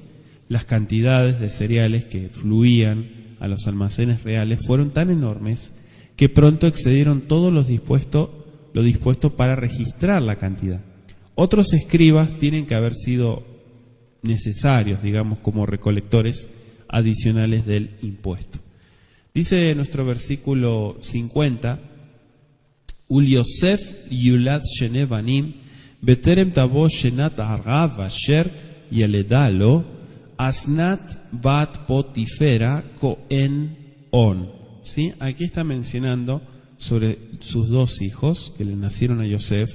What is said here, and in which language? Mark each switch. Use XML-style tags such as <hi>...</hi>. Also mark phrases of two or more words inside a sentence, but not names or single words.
<es>Las cantidades de cereales que fluían a los almacenes reales fueron tan enormes que pronto excedieron todo lo dispuesto para registrar la cantidad. Otros escribas tienen que haber sido necesarios, digamos, como recolectores adicionales del impuesto. Dice nuestro versículo 50:</es> <he>ולְיוסף יולד שני בנים בטרם תבוא שנת הרעב אשר ילדה לו אסנת בת פוטי פרע כהן און.</he> <es>¿Sí? Aquí está mencionando sobre sus 2 hijos que le nacieron a Yosef.</es>